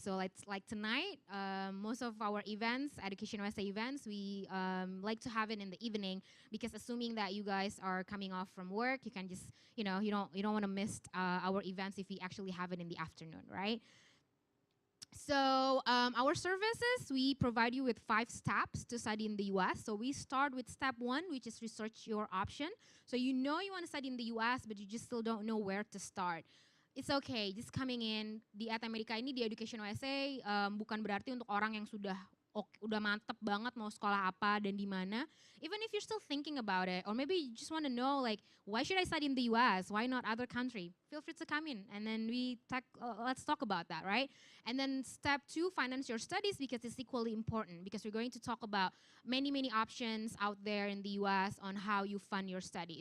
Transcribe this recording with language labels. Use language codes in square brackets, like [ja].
[en] So like tonight, most of our events, Education USA events, we like to have it in the evening because assuming that you guys are coming off from work, you can just, you don't want to miss our events if we actually have it in the afternoon, right? So our services, we provide you with 5 steps to study in the US. So we start with step 1, which is research your option. So you know you want to study in the US, but you just still don't know where to start. It's okay, just coming in. [id] Di At America ini, di Education USA, bukan berarti untuk orang yang sudah udah mantep banget mau sekolah apa dan di mana, [en] even if you're still thinking about it, or maybe you just want to know like, why should I study in the US? Why not other country? Feel free to come in, and then let's talk about that, right? And then step 2, finance your studies, because it's equally important, because we're going to talk about many options out there in the US on how you fund your study.